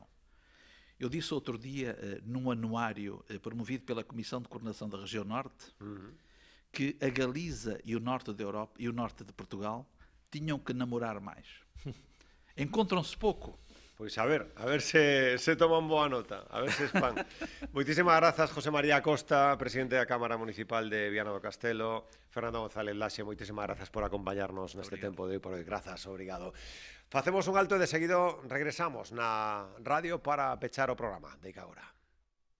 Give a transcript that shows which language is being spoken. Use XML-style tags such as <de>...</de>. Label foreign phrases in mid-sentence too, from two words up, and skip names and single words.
<pt>Eu disse outro dia, num anuário promovido pela Comissão de Coordenação da Região Norte, que a Galiza e o Norte da Europa e o Norte de Portugal tinham que namorar mais. Encontram-se pouco.</pt> <gl>Pois a ver se toman boa nota, a ver se expand. Moitísimas grazas, José María Costa, presidente da Cámara Municipal de Viana do Castelo, Fernando González Laxe, moitísimas grazas por acompañarnos neste tempo de hoy por hoy. Grazas, obrigado. Facemos un alto e de seguido regresamos na radio para pechar o programa.</gl>